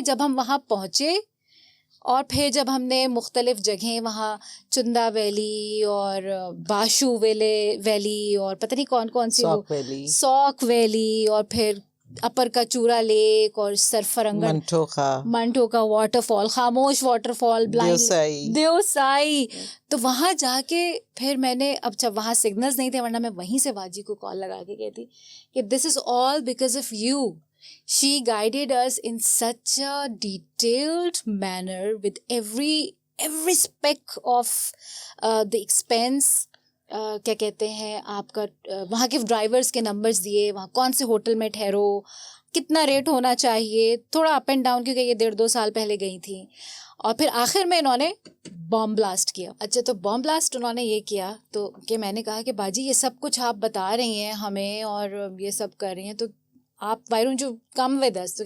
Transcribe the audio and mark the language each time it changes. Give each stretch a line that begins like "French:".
Urdu: جب ہم وہاں پہنچے اور پھر جب ہم نے مختلف جگہیں وہاں چندا ویلی اور باشو ویلی اور پتہ نہیں کون کون سی سوک ویلی اور پھر اپر کچورا لیک اور سرفرنگن منٹوکا واٹر فال, خاموش واٹر فال, دیوسائی. تو وہاں جا کے پھر میں نے, اب جب وہاں سگنلز نہیں تھے ورنہ میں وہیں سے باجی کو کال لگا کے کہتی کہ
English: This is all because of you. She guided us in such a detailed manner with every speck of the expense.
Urdu: کیا کہتے ہیں آپ کا, وہاں کے ڈرائیورس کے نمبرز دیے, وہاں کون سے ہوٹل میں ٹھہرو, کتنا ریٹ ہونا چاہیے, تھوڑا اپ اینڈ ڈاؤن کیونکہ یہ 1.5-2 سال پہلے گئی تھیں. اور پھر آخر میں انہوں نے بام بلاسٹ کیا. اچھا, تو بام بلاسٹ انہوں نے یہ کیا تو کہ میں نے کہا کہ باجی یہ سب کچھ آپ بتا رہی ہیں ہمیں اور یہ سب کر رہی ہیں, تو آپ
English: Why don't you come with us.